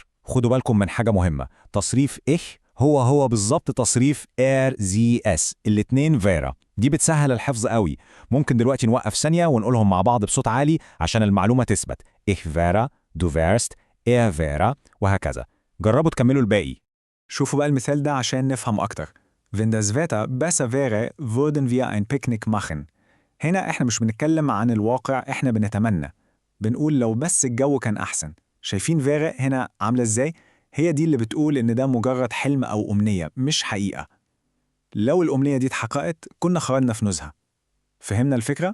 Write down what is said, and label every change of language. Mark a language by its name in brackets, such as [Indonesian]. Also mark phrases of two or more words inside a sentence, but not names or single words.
[Arabic] خدوا بالكم من حاجة مهمة، تصريف إخ هو بالظبط تصريف زي اس، الاتنين فيرا. دي بتسهل الحفظ قوي. ممكن دلوقتي نوقف ثانية ونقولهم مع بعض بصوت عالي عشان المعلومة تثبت. [German] ich wäre, du wärst, wäre, وهكذا. [Arabic] جربوا تكملوا الباقي. شوفوا بقى المثال ده عشان نفهم أكتر. [German] Wenn das Wetter besser wäre, würden wir ein Picknick machen. [Arabic] هنا إحنا مش بنتكلم عن الواقع، إحنا بنتمنى. بنقول لو بس الجو كان أحسن. شايفين فيرا هنا عاملة إزاي؟ هي دي اللي بتقول إن ده مجرد حلم أو أمنية مش حقيقة. لو الأمنية دي اتحققت كنا خرجنا في نزهة. فهمنا الفكرة؟